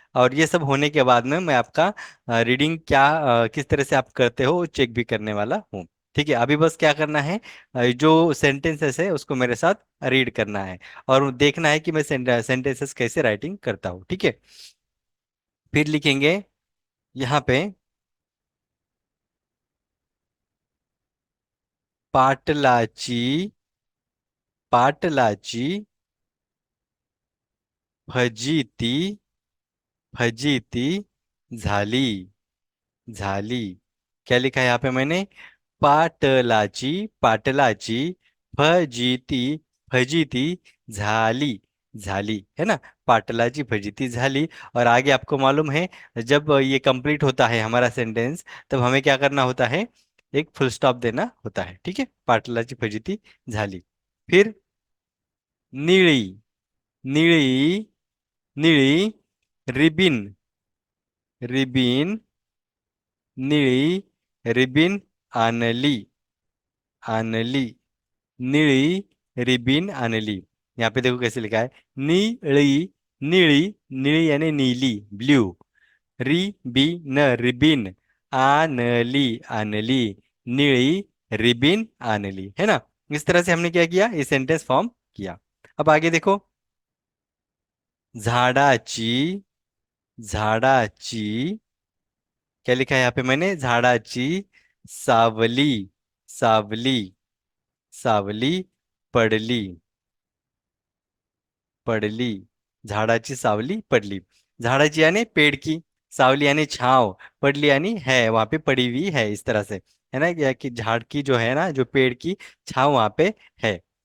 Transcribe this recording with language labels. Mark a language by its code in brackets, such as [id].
[hi] और ये सब होने के बाद में मैं आपका रीडिंग क्या, किस तरह से आप करते हो चेक भी करने वाला हूँ, ठीक है। अभी बस क्या करना है, जो सेंटेंसेस है उसको मेरे साथ रीड करना है और देखना है कि मैं सेंटेंसेस कैसे राइटिंग करता हूँ, ठीक है। फिर लिखेंगे यहाँ पे, [mr] पाटलाची, पाटलाची फजिती, फजिती झाली, झाली। [hi] क्या लिखा है यहाँ पे मैंने, [mr] पाटलाची, पाटलाची फजिती, फजिती झाली, झाली, है ना। पाटलाची फजिती झाली। [hi] और आगे आपको मालूम है, जब ये कंप्लीट होता है हमारा सेंटेंस, तब हमें क्या करना होता है, एक फुल स्टॉप देना होता है, ठीक है। [mr] पाटलाची फजिती झाली। फिर निळी, निळी, निळी रिबिन, रिबिन, निळी रिबिन आणली, आणली, निळी रिबिन आणली। [hi] यहाँ पे देखो कैसे लिखा है, निळी, निळी, निळी यानी नीली, ब्लू, रिबिन, [mr] रिबिन आणली, आणली, निळी रिबिन आणली, [hi] है ना। इस तरह से हमने क्या किया, ये सेंटेंस फॉर्म किया। अब आगे देखो, [mr] झाडाची, झाडाची, [hi] क्या लिखा है यहाँ पे मैंने, [mr] झाडाची सावली, सावली, सावली पडली, पडली, झाडाची सावली पडली। [hi] झाडाची यानी पेड़ की, सावली यानी छांव, पडली यानी है वहां पे पड़ी हुई है, इस तरह से, है ना। क्या कि झाड़ की जो है ना, जो पेड़ की छांव वहां पे है।